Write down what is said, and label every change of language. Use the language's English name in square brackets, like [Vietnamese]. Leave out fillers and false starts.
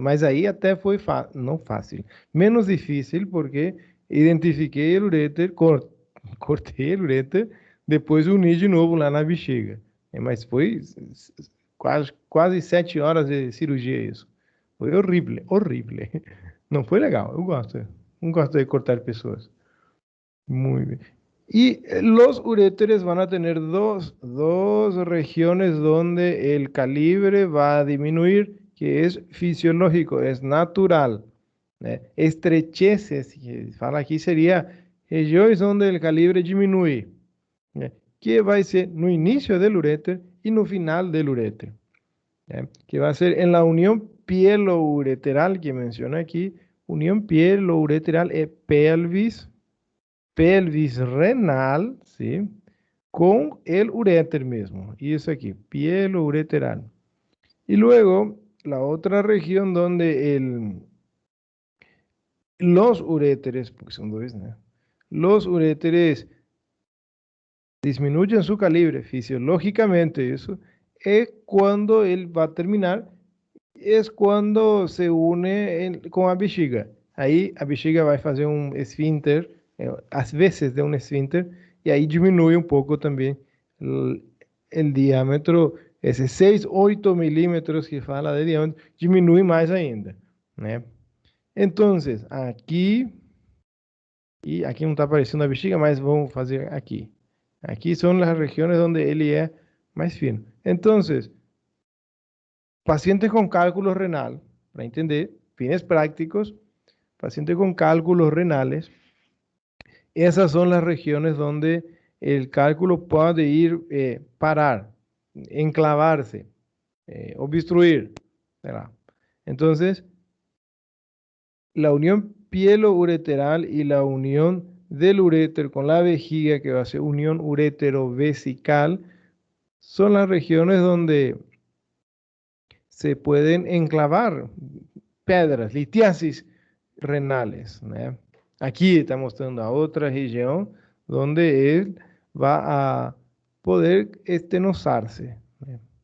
[Portuguese] Mas aí até foi não fácil, menos difícil, porque identifiquei o uréter, cortei o uréter, depois uni de novo lá na bexiga. Mas foi quase 7 horas de cirurgia isso. Foi horrível, horrível. Não foi legal, eu gosto. Não gosto de cortar pessoas. [Spanish] Muy bien. Y los uréteres van a tener dos regiones donde el calibre va a disminuir, que es fisiológico, es natural. Estrecheces, [Portuguese] que fala [Spanish] aquí, sería regiões donde el calibre [Portuguese] diminui, que vai ser no início [Spanish] del uréter y no final del uréter, que va a ser en la unión pielo-ureteral que menciona aquí. Unión pielo-ureteral es pelvis renal, ¿sí? con el uréter mismo. Y eso aquí, pielo ureteral. Y luego la otra región donde los uréteres, porque son dos, ¿no? Los uréteres disminuyen su calibre fisiológicamente, eso es cuando él va a terminar, es cuando se une con la bexiga. [Portuguese] Aí a bexiga vai fazer um esfíncter, às vezes de um esfíncter, e aí diminui um pouco também o diâmetro, esses 6, 8 milímetros que fala de diâmetro, diminui mais ainda, né? Então, aqui, e aqui não está aparecendo a bexiga, mas vamos fazer aqui. Aqui são as regiões onde ele é mais fino. Então, [Spanish] pacientes con cálculo renal, para entender, fines prácticos, pacientes con cálculos renales, esas son las regiones donde el cálculo puede ir, parar, enclavarse, obstruir, ¿verdad? Entonces, la unión pielo-ureteral y la unión del uréter con la vejiga, que va a ser unión urétero-vesical, son las regiones donde se pueden enclavar pedras, litiasis renales, né? [Portuguese] Aqui está mostrando a outra região onde ele vai a poder estenosar-se, né?